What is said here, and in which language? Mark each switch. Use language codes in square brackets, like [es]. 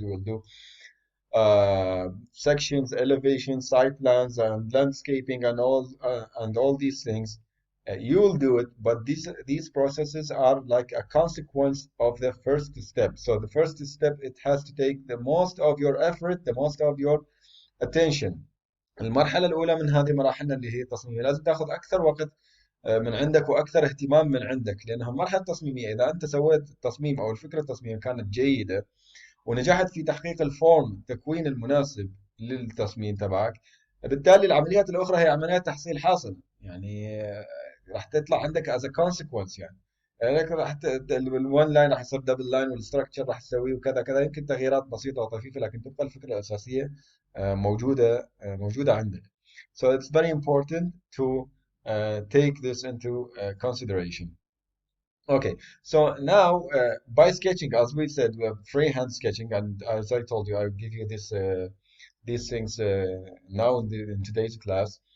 [en] We will do sections, elevation, site plans, and landscaping, and all these things. You will do it, but these processes are like a consequence of the first step. So the first step, it has to take the most of your effort, the most of your attention. [ar] المرحلة الأولى من هذه مراحلنا اللي هي التصميمية لازم تاخذ أكثر وقت من عندك وأكثر اهتمام من عندك، لأنها المرحلة التصميمية إذا أنت سويت التصميم أو الفكرة التصميمية كانت جيدة ونجحت في تحقيق التكوين المناسب للتصميم تبعك، بالتالي العمليات الأخرى هي عمليات تحصيل حاصل. يعني راح تطلع عندك [en] as a consequence [ar] يعني راح الون لاين راح يصير دبل لاين، والستراكشر راح تسويه وكذا كذا، يمكن تغييرات بسيطة وطفيفة لكن تبقى الفكرة الأساسية موجودة عندك. [en] So it's very important to take this into consideration. Okay, so now by sketching, as we said, we have freehand sketching, and as I told you, I'll give you these things now in today's class.